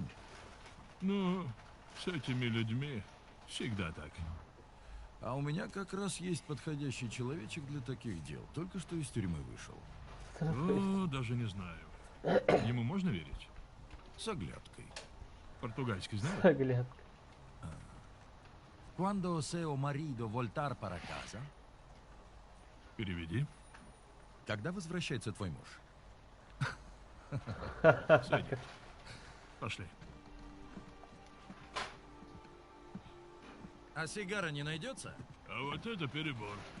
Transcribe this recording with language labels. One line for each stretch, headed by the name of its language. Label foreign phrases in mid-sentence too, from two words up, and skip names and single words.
Russian: Ну, с этими людьми всегда так. А у меня как раз есть подходящий человечек для таких дел. Только что из тюрьмы вышел. О, даже не знаю. Ему можно верить? С оглядкой. Португальский знает? Оглядка.
Portuguese: Quando seu marido voltar para casa?
Russian: Переведи. Когда возвращается твой муж? Сойдет. Пошли. А сигара не найдется? А вот это перебор.